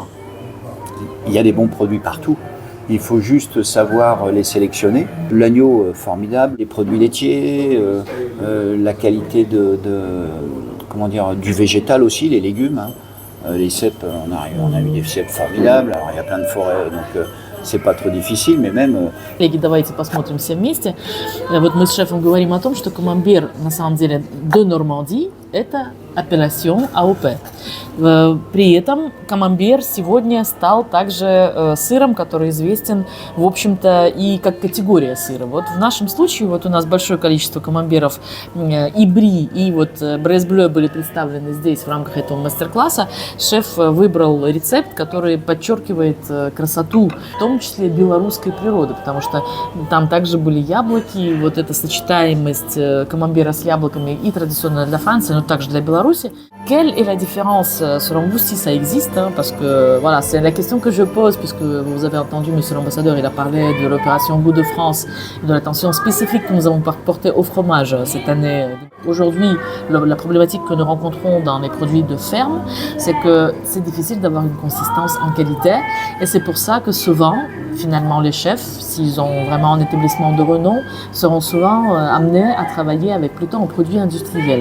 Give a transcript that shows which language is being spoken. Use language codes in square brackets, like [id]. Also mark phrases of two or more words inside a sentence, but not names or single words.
[fr] Il y a des bons produits partout. Il faut juste savoir les sélectionner. L'agneau, formidable, les produits laitiers, la qualité du végétal aussi, les légumes. Les cèpes, on a eu des cèpes formidables. Alors il y a plein de forêts, donc c'est pas trop difficile, mais même... [ru] Коллеги, давайте посмотрим все вместе. Вот мы с шефом говорим о том, что камамбер, на самом деле, [fr] de Normandie – это appellation AOP. [ru] При этом камамбер сегодня стал также сыром, который известен, в общем-то, и как категория сыра. Вот в нашем случае вот у нас большое количество камамберов и бри, и вот брес-блeu были представлены здесь в рамках этого мастер-класса. Шеф выбрал рецепт, который подчеркивает красоту, в том числе белорусской природы, потому что там также были яблоки, вот эта сочетаемость камамбера с яблоками и традиционная для Франции, но также для Беларуси. [fr] Quelle est la différence selon vous, si ça existe, parce que voilà, c'est la question que je pose, puisque vous avez entendu Monsieur l'ambassadeur, il a parlé de l'opération Goût de France, de l'attention spécifique que nous avons portée au fromage cette année. Aujourd'hui, la problématique que nous rencontrons dans les produits de ferme, c'est que c'est difficile d'avoir une consistance en qualité, et c'est pour ça que souvent, finalement, les chefs, s'ils ont vraiment un établissement de renom, seront souvent amenés à travailler avec plutôt un produit industriel.